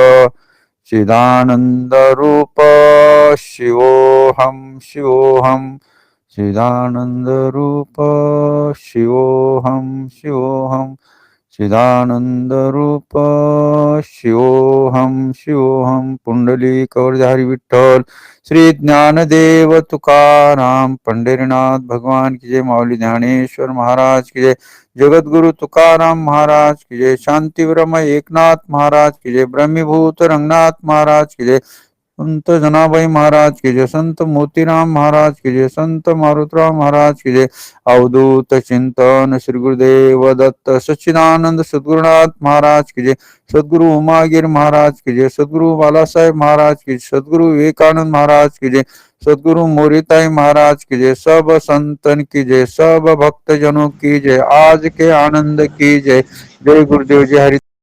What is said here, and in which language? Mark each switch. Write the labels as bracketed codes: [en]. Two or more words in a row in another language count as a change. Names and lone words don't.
[sa] चिदानन्दरूप शिवोऽहं शिवोऽहं चिदानन्दरूप शिवोऽहं शिवोऽहं चिदानन्दरूप शिवोऽहं शिवोऽहं पुंडलीकवरधारी विठ्ठल श्री ज्ञानदेव तुकाराम पंढरीनाथ [hi] भगवान की जय। माऊली ज्ञानेश्वर महाराज की जय। जगद्गुरु तुकाराम महाराज की जय। शांति ब्रह्म एकनाथ महाराज की जय। ब्रह्मीभूत रंगनाथ महाराज की जय। संत जनाबाई महाराज की जय। संत मोतीराम महाराज की जय। संत मारुतराम महाराज की जय। अवधूत चिंतन श्री गुरुदेव दत्त सच्चिदानंद सद्गुरुनाथ महाराज की जय। सद्गुरु उमागिर महाराज की जय। सद्गुरु बाला साहेब महाराज की जय। सद्गुरु विवेकानंद महाराज की जय। सद्गुरु मोरीताई महाराज की जय। सब संतन की जय। सब भक्तजनों की जय। आज के आनंद की जय। जय गुरुदेव जय हरि।